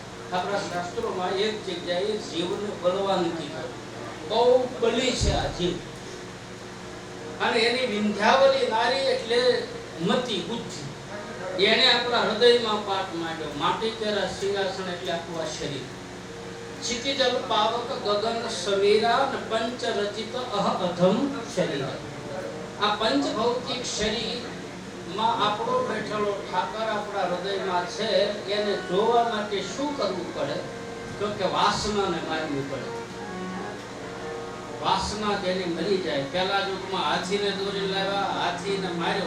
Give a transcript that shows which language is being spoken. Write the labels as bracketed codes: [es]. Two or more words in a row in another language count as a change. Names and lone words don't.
[gu] આપણા શાસ્ત્રોમાં એક જગ્યાએ જીવને બળવાન કીધું. બહુ બલી છે આ જીવ. અને એની વિંધ્યાવલી નારી એટલે મતિ બુદ્ધિ. એને આપણા હૃદયમાં પાઠ માંડ્યો. માટી કેરા સિંહાસન એટલે આખું આ શરીર. [awa] क्षितिजल पावक गगन सवेरा न पंच रचित अह अधम शरीर. [gu] આ પંચ ભૌતિક શરીર માં આપણો બેઠેલો ઠાકર આપણા હૃદયમાં છે. એને જોવા માટે શું કરવું પડે? તો કે વાસનાને મારવી પડે. વાસના જેની મરી જાય. પહેલા યુગમાં હાથીને દોરી લાવ્યા, હાથીને માર્યો.